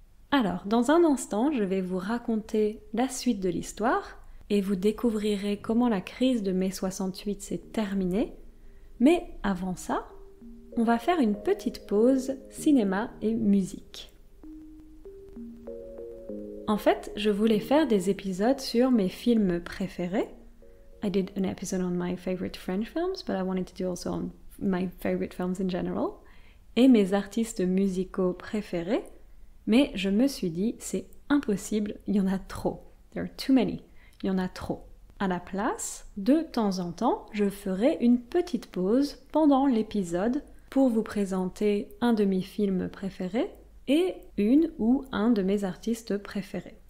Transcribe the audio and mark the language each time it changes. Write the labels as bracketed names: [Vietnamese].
[French] Alors, dans un instant, je vais vous raconter la suite de l'histoire et vous découvrirez comment la crise de mai 68 s'est terminée. Mais avant ça, on va faire une petite pause cinéma et musique. En fait, je voulais faire des épisodes sur mes films préférés. [English] I did an episode on my favorite French films, but I wanted to do also on my favorite films in general. [French] Et mes artistes musicaux préférés. Mais je me suis dit, c'est impossible, il y en a trop. [English] There are too many. [French] Il y en a trop. À la place, de temps en temps, je ferai une petite pause pendant l'épisode pour vous présenter un de mes films préférés et une ou un de mes artistes préférés.